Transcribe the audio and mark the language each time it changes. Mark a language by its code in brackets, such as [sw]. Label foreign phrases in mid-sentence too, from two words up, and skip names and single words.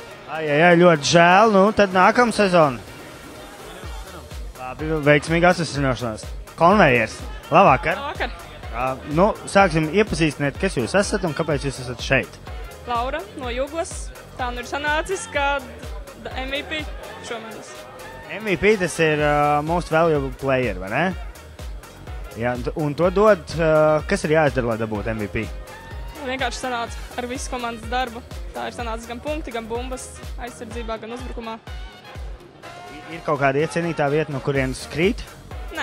[lv] Jā, ļoti žēl, nu tad nākamā sezona. Labi, veiksmīga asociēšanās. Konvejers. Labvakar. Labvakar. Nu, sāksim iepazīstināt, kas jūs esat un kāpēc jūs esat šeit. Laura no Juglas. Tā nu ir sanācis, ka MVP šomēnes. [en] MVP [lv] tas ir [en] most valuable player, [lv] vai ne? Jā, un to dod, kas ir jāizdara, lai dabūtu MVP? Vienkārši sanāca ar visu komandas darbu. Tā ir sanācis gan punkti, gan bumbas aizsardzībā, gan uzbrukumā. Ir kaut kāda iecienītā vieta, no kurienes krīt? Nē.